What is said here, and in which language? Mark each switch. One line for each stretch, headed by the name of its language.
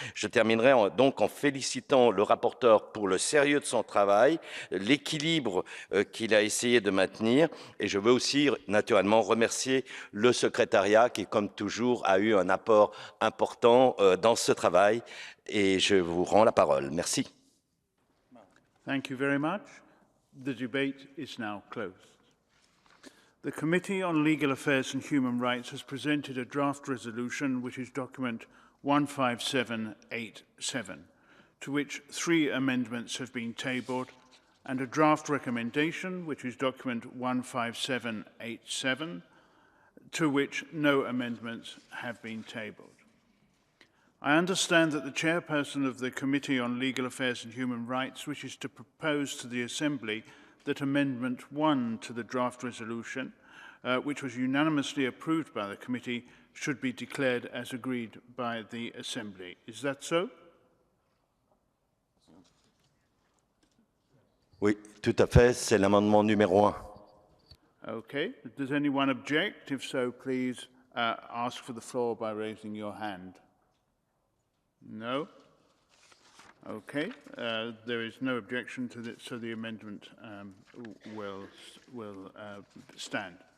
French: Je terminerai donc en félicitant le rapporteur pour le sérieux de son travail, l'équilibre qu'il a essayé de maintenir et je veux aussi naturellement remercier le secrétariat qui, comme toujours, a eu un apport important dans ce travail et je vous rends la parole. Merci.
English: Thank you very much. The debate is now closed. The Committee on Legal Affairs and Human Rights has presented a draft resolution, which is document 15787, to which 3 amendments have been tabled, and a draft recommendation, which is document 15787, to which no amendments have been tabled. I understand that the chairperson of the Committee on Legal Affairs and Human Rights wishes to propose to the Assembly that Amendment 1 to the draft resolution, which was unanimously approved by the committee, should be declared as agreed by the Assembly. Is that so?
French: Oui, tout à fait, c'est l'amendement numéro 1.
English: Okay. Does anyone object? If so, please ask for the floor by raising your hand. No? Okay. There is no objection to this, so the amendment will stand.